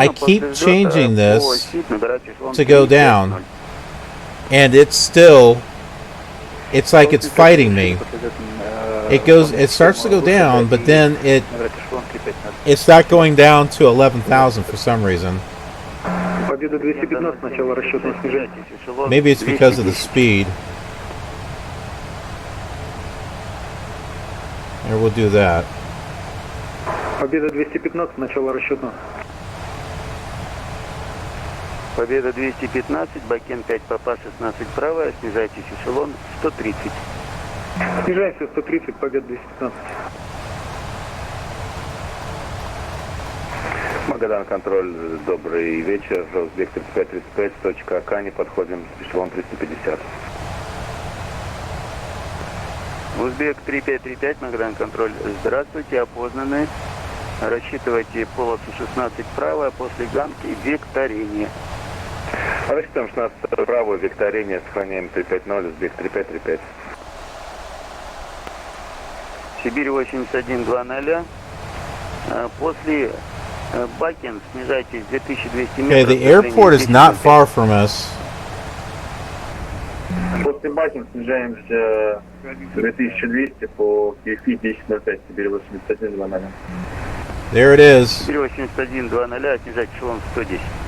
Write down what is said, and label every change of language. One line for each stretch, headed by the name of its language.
English: I keep changing this to go down, and it's still, it's like it's fighting me. It starts to go down, but then it's not going down to 11,000 for some reason.
Russian: Победа 215, начало расчетного снижения.
English: Maybe it's because of the speed. Or we'll do that.
Russian: Победа 215, начало расчетного. Победа 215, Бакен 5, Папа 16 право, снижайтесь эшелон 130. Снижаемся 130, Победа 215. Магадан контроль, добрый вечер. Вектор 535, точка Акани, подходим, эшелон 350. Узбек 3535, Магадан контроль, здравствуйте, опознаны. Рассчитывайте полосу 16 право, после гамки векторение. Рассчитываем 16 право, векторение, сохраняем 350, Узбек 3535. Сибирь 8120. После Бакен снижайтесь 2200 метров.
English: Okay, the airport is not far from us.
Russian: После Бакен снижаемся 2200 по KFI 1005, Сибирь 8120.
English: There it is.
Russian: Сибирь 8120, снижать эшелон 110.